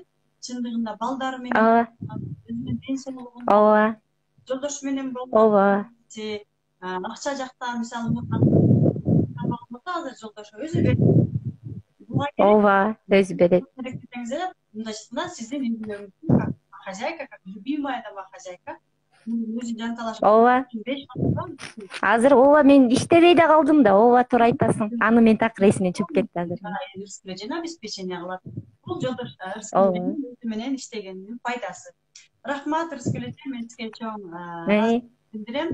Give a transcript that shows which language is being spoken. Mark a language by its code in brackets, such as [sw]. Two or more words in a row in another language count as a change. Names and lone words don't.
[ky] Чындыгында балдары менен, өзүнүн ден соолугун, жолдошу менен болгон, акча жактан мисалы азыр жолдошу өзү берет. Өзү берет. Мындайча сиздин үйдөгү хозяйка, [ru] как любимая домохозяйка. [ky] Өзү жан талашып. Азыр мен иштебей да калдым да, туура айтасың. Аны мен так эсимден чыгып кетти азыр. Рыскүл обеспечение кылат. Бул жолдош Рыскүл менен иштегенинин пайдасы. Рахмат Рыскүл эже, мен сизге чоң билдирем.